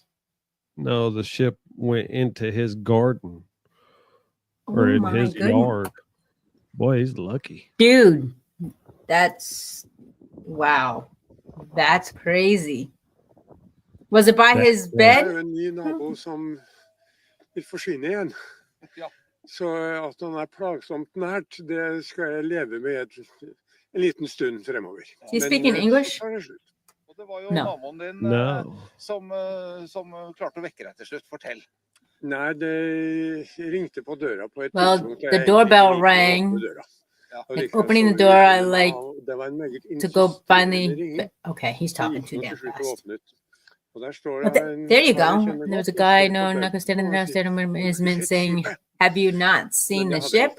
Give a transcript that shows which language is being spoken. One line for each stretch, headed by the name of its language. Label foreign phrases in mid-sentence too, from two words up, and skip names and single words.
English: No, the ship went into his garden or in his yard. Boy, he's lucky. Dude, that's wow. That's crazy. Was it by his bed?
Norwegian: Det er en ny nabo som vil forsvinne igjen. Så at han plagsomt nært, det skal jeg leve med en liten stund fremover.
English: He's speaking English?
Norwegian: Og det var jo
English: No.
Norwegian: naboen din som klarte å vekke deg til slutt. Fortell. Nei, det ringte på døra på et tidspunkt.
English: The doorbell rang. Like opening the door, I like to go finally. Okay, he's talking too damn fast. But there you go. There was a guy, not standing there, saying, "Have you not seen the ship?"